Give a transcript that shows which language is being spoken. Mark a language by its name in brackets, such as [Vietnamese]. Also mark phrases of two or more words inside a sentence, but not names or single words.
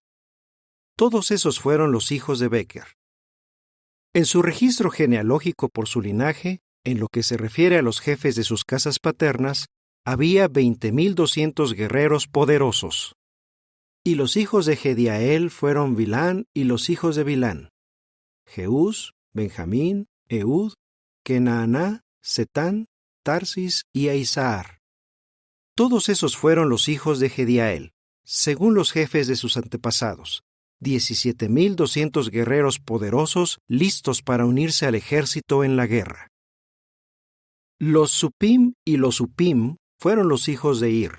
[Spanish] Todos esos fueron los hijos de Beker. En su registro genealógico por su linaje, en lo que se refiere a los jefes de sus casas paternas, había 20,200 guerreros poderosos. Y los hijos de Gediael fueron Bilán y los hijos de Bilán, Jeús, Benjamín, Ehud, Kenaaná, Setán, Tarsis y Aizahar. Todos esos fueron los hijos de Gediael, según los jefes de sus antepasados, 17,200 guerreros poderosos listos para unirse al ejército en la guerra. Los Supim y los Upim fueron los hijos de Ir.